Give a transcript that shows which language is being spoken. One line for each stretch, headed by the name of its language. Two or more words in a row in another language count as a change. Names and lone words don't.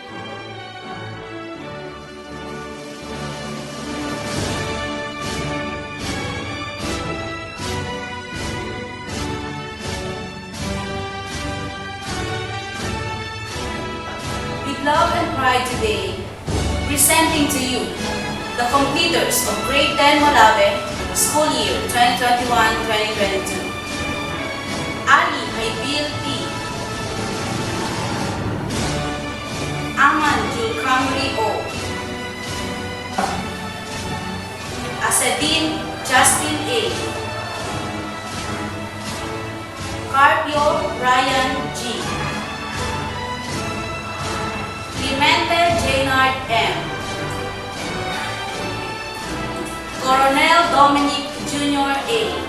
English: With love and pride today, presenting to you the completers of Grade 10 Malave, School Year 2021-2022. Ali Haybil P. Aman Jul Kamri O. Asadin Justin A. Carpio Ryan G. Clemente Jaynard M. Coronel Dominic Jr. A.